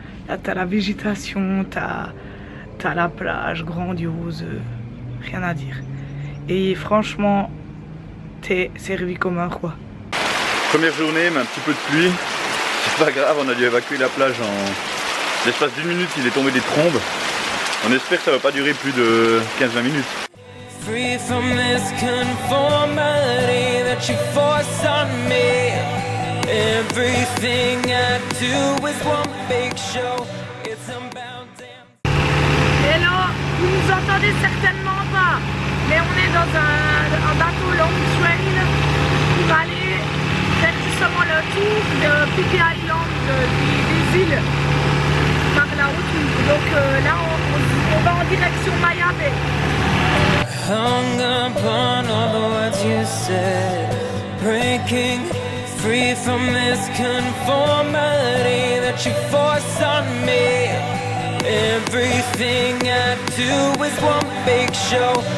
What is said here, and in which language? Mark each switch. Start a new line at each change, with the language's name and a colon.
French: Là t'as la végétation, t'as la plage grandiose, rien à dire. Et franchement, t'es servi comme un roi. Première journée, mais un petit peu de pluie. C'est pas grave, on a dû évacuer la plage en l'espace d'1 minute, il est tombé des trombes. On espère que ça va pas durer plus de 15-20 minutes.
English: Free from this conformity that you force on me. Everything I do is one big show. It's about damn.
French: Hello, vous nous entendez certainement pas. Mais on est dans un bateau long trail pour aller faire justement le tour de Phi Phi Island, des îles par la autour. Donc là on va en direction Maya Bay.
English: Hung upon all the words you said, breaking free from this conformity that you force on me. Everything I do is one big show.